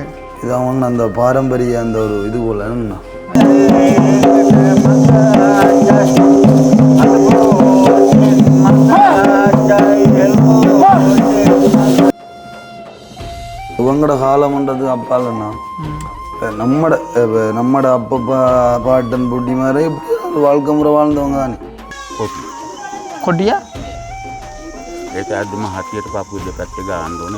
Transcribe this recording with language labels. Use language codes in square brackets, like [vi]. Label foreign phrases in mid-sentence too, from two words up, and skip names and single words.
[ta] இது அவங்க அந்த பாரம்பரிய அந்த ஒரு இது போல என்னண்ணா இவங்களோட காலம்ன்றது அப்பாலண்ணா நம்மட அப்பப்பா பாட்டன் பொட்டி மாதிரி வாழ்க்கை முறை வாழ்ந்தவங்க தானே [si] කොටියා ඒක ඇදුම හතියට පපුව දෙපැත්තේ ගන්න ඕනේ.